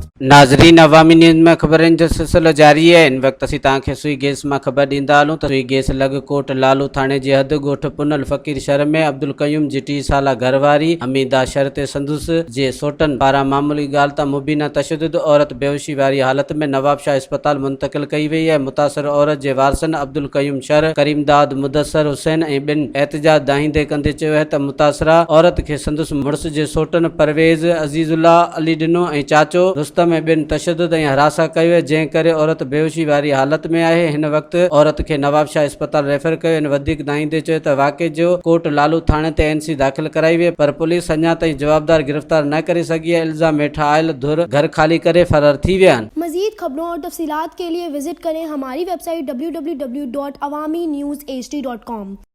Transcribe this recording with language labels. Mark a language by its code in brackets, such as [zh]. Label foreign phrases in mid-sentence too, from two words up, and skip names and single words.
[sd] नाज़रीन, अवामी न्यूज़ में खबरन जो सिलसिलो जारी है। इन वक्त असीं तव्हांखे सुई गैस में खबर ॾींदा हलूं त सुई गैस लॻ कोट लालू थाणे जे हद ॻोठ पुनल फकीर शहर में अब्दुल कयूम जी 30 साला घरवारी हमीदा शरत संदुस जे सोटन पारां मामूली ॻाल्हि तां मुबीना तशद्दुद औरत बेहोशी वारी हालत में नवाबशाह अस्पताल मुंतकिल कई वई है। मुतासर औरत जे वारसन अब्दुल कयूम शर, करीम दाद, मुदस्सर हुसैन ऐं ॿिन एहतजाज दाहींदे कंदे चयो है त मुतासरा औरत खे संदुस मुड़स जे सोटन परवेज़, अजीजुल्ला, अली ॾिनो ऐं चाचो रुस्तम में ॿिन तशद्दुद ऐं हरासा कयो है, जंहिं करे औरत बेहोशी वारी हालत में आहे। हिन वक्त औरत खे नवाबशाह अस्पताल रेफर कयो आहिनि। वधीक दाहींदे चयो त वाक़े जो कोट लालू थाणे ते एनसी दाख़िल कराई हुई, पर पुलिस अञा ताईं जवाबदार गिरफ्तार न करे सघी है। इल्जाम हेठा आयल धुर घर खाली करे फरार थी विया आहिनि। [ur] مزید خبروں اور تفصیلات کے لیے وزٹ کریں ہماری ویب سائٹ www.awamiNewsHD.com.